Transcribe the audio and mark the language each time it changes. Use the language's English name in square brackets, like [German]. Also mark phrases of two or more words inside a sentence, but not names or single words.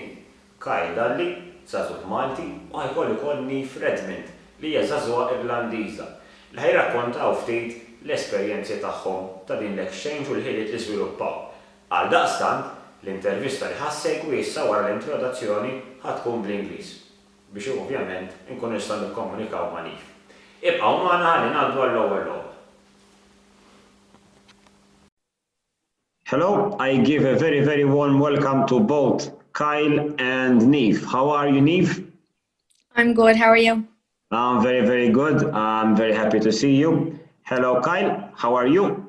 [Maltese] Dalli, żagħżugħ Malti, u ħajkolli wkoll Niamh Redmond li hija żagħżugħa Irlandiża li ħajrakkontaw ftit l-esperjenzi tagħhom ta' din l-exchange u l-ħiliet li żviluppaw. Għaldaqstant, l-intervista li ħassegwi issa wara l-introduzzjoni ħatkun bl-Ingliż biex ovvjament inkun nistgħu nikkomunikaw ma' Niamh. Ibqgħu magħna ħalli ngħaddu għall-ewwel logħba. [English] Hello, I give a very, very warm welcome to both Kyle and Niamh. How are you, Niamh? I'm good, how are you? I'm very, very good. I'm very happy to see you. Hello, Kyle. How are you?